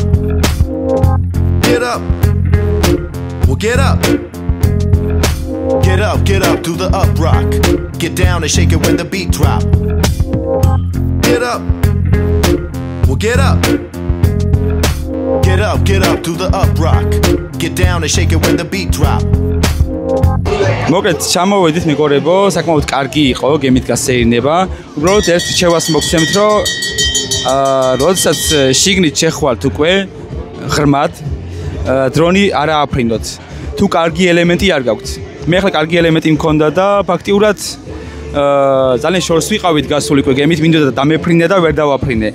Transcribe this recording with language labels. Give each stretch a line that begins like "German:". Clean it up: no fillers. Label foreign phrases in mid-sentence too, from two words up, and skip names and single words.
English: Get up. Well, get up. Get up, do the up rock. Get down and shake it when the beat drop. Get up. Well, get up. Get up, do the up rock. Get down and shake it when the beat drop.
Georgian: მოკლედ ჩამოვედით მეგობრებო, საკმაოდ კარგი იყო გემით გასეირნება. უბრალოდ ერთ რჩევას მოგცემთ, რომ როდესაც შიგნით შეხვალთ უკვე ღრმად, დრონი არ ააფრინოთ. თუ კარგი ელემენტი არ გაქვთ. მე ახლა კარგი ელემენტი მქონდა და ფაქტიურად ძალიან შორს ვიყავით გასული უკვე გემით, მინდოდა დამეფრინე და ვერ დავაფრინე.